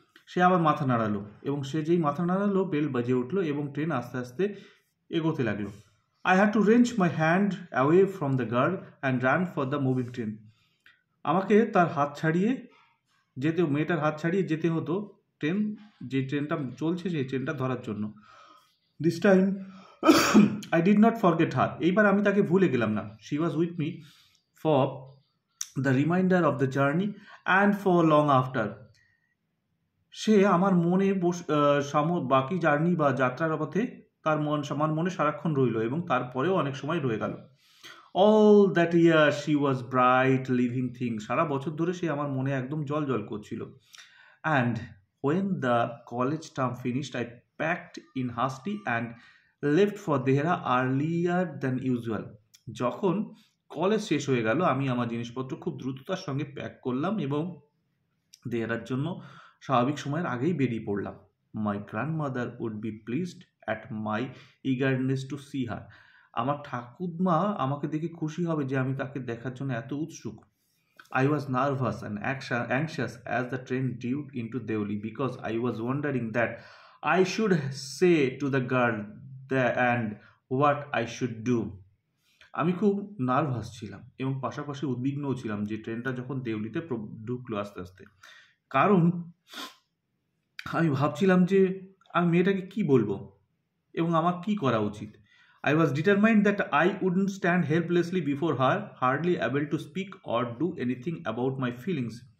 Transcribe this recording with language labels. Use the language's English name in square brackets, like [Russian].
[Bangla] সে আবার মাথা নাড়ালো, এবং সে যেই মাথা নাড়ালো বেল বাজে উঠলো এবং ট্রেন আস্তে আস্তে এগোতে লাগলো। [English] I had to wrench my hand away from the girl and ran for the moving train. [Bangla] আমাকে তার হাত ছাড়িয়ে মেয়েটার হাত ছাড়িয়ে যেতে হতো যে ট্রেনটা চলছে সেই ট্রেনটা ধরার জন্য। [English] This time I did not forget her. [Bangla] এইবার আমি তাকে ভুলে গেলাম না। [English] She was with me for the remainder of the journey and for long after. [Bangla] সে আমার মনে বাকি জার্নি বা যাত্রার পথে আমার মনে সারাক্ষণ রইল এবং তারপরেও অনেক সময় রয়ে গেল। [English] All that year she was bright living thing. [Bangla] সারা বছর ধরে সে আমার মনে একদম জল করছিল। [English] And when the college term finished, I packed in hastily and left for Dehra earlier than usual. [Bangla] যখন কলেজ শেষ হয়ে গেল আমি আমার জিনিসপত্র খুব দ্রুততার সঙ্গে প্যাক করলাম এবং দেহরার জন্য স্বাভাবিক সময়ের আগেই বেরিয়ে পড়লাম। [English] My grandmother would be pleased at my eagerness to see her. [Bangla] আমার ঠাকুরমা আমাকে দেখে খুশি হবে যে আমি তাকে দেখার জন্য এত উৎসুক। [English] I was nervous and anxious as the train drew into Deoli because I was wondering that I should say to the girl and what I should do. [Bangla] আমি খুব নার্ভাস ছিলাম এবং পাশাপাশি উদ্বিগ্নও ছিলাম যে ট্রেনটা যখন দেউলিতে ঢুকলো আস্তে আস্তে, কারণ আমি ভাবছিলাম যে আমি মেয়েটাকে কি বলবো এবং আমার কি করা উচিত। [English] I was determined that I wouldn't stand helplessly before her, hardly able to speak or do anything about my feelings.